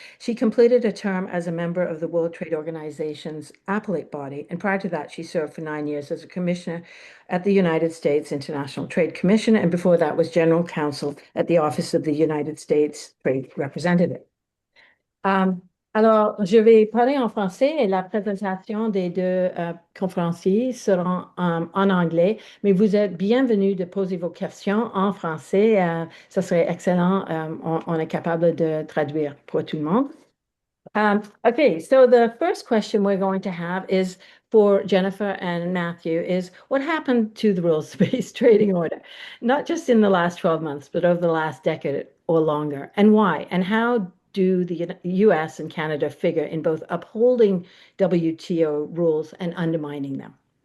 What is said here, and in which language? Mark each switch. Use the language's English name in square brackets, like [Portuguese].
[English] She completed a term as a member of the World Trade Organization's appellate body, and prior to that, she served for 9 years as a commissioner at the United States International Trade Commission, and before that was general counsel at the Office of the United States Trade Representative. [French] Alors, je vais parler en français et la présentation des deux conférenciers sera en anglais, mais vous êtes bienvenus de poser vos questions en français. Ça serait excellent. On est capable de traduire pour tout le monde. [English] Okay, so the first question we're going to have is for Jennifer and Matthew is what happened to the rules-based trading order? Not just in the last 12 months, but over the last decade or longer, and why? And how do the US and Canada figure in both upholding WTO rules and undermining them?